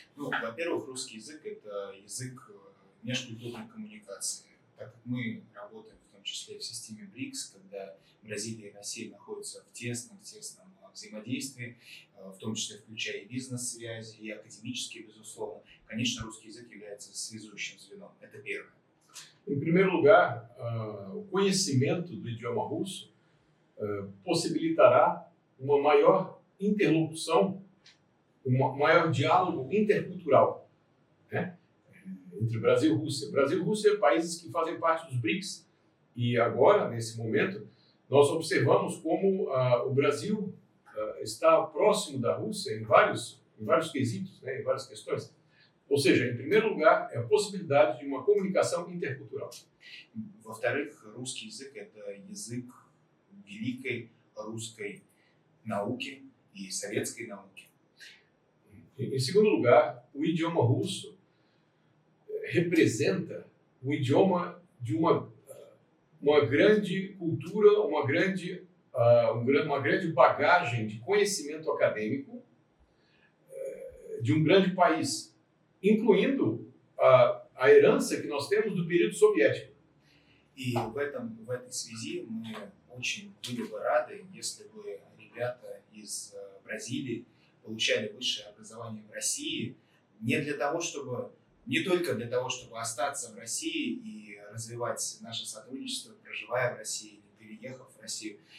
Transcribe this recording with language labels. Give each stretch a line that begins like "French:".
Russian: Ну, во-первых, русский язык – это язык межкультурной коммуникации. Так как мы работаем в том числе в системе БРИКС, когда Бразилия и Россия находятся в тесном взаимодействии, в том числе включая и бизнес-связи, и академические, безусловно, конечно, русский язык является связующим звеном. Это первое.
Portuguese: Em primeiro lugar, o conhecimento do idioma russo possibilitará uma maior interlocução, um maior diálogo intercultural, né? Entre Brasil e Rússia. Brasil e Rússia, países que fazem parte dos BRICS. E agora, nesse momento, nós observamos como o Brasil está próximo da Rússia em vários quesitos, né, em várias questões. Ou seja, em primeiro lugar, é a possibilidade de uma comunicação intercultural.
Russian: Во-вторых, русский язык – это язык великой русской науки и советской науки.
Portuguese: Em segundo lugar, o idioma russo representa o idioma de uma grande cultura, uma grande bagagem de conhecimento acadêmico de um grande país, incluindo a herança que nós temos do período soviético.
Russian: И в этой связи мы очень были бы рады, если бы ребята из Бразилии получали высшее образование в России не только для того, чтобы остаться в России и развивать наше сотрудничество, проживая в России или переехав в Россию.